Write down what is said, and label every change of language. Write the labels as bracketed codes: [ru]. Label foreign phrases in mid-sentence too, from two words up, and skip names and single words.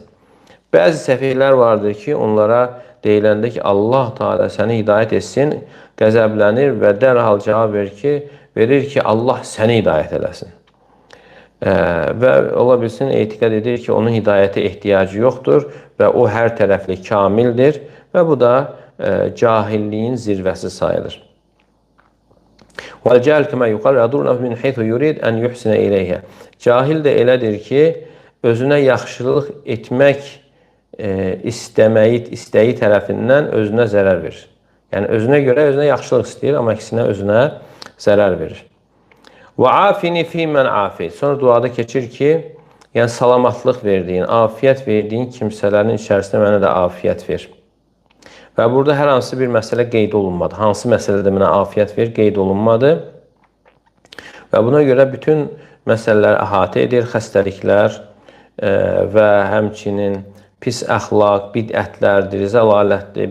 [az] Bəzi səfehlər vardır ki, onlara deyiləndə ki, Allah Teala səni hidayət etsin, qəzəblənir və dərhal cavab verir ki, Allah səni hidayət eləsin. Və ola bilsin, etiqad edir ki, onun hidayətə ehtiyacı yoxdur və o hər tərəfli kamildir və bu da cahilliyin zirvəsi sayılır. [ar] وَالْجَهْلُ كَمَا يُقَالُ يَضُرُّ مِنْ حَيْثُ يُرِيدُ أَنْ يُحْسِنَ إِلَيْهَا. [az] Cahil də elədir ki, özünə yaxşılıq etmək istəyi tərəfindən özünə zərər verir. Yəni özünə görə özünə yaxşılıq istəyir, amma əksinə özünə zərər verir. [ar] وَعَافِنِ فِي مَنْ عَافِيتُ. [az] Sonra duada keçir ki, yəni salamatlıq verdiyin, afiyyət verdiyin kimsələrin içərisində mənə də afiyyət ver. Və burada hər hansı bir məsələ qeyd olunmadı. Hansı məsələdə mənə afiyyət ver, qeyd olunmadı. Və buna görə bütün məsələləri əhatə edir, xəstəliklər və həmçinin pis əxlaq, bidətlərdir, zəlalətdir.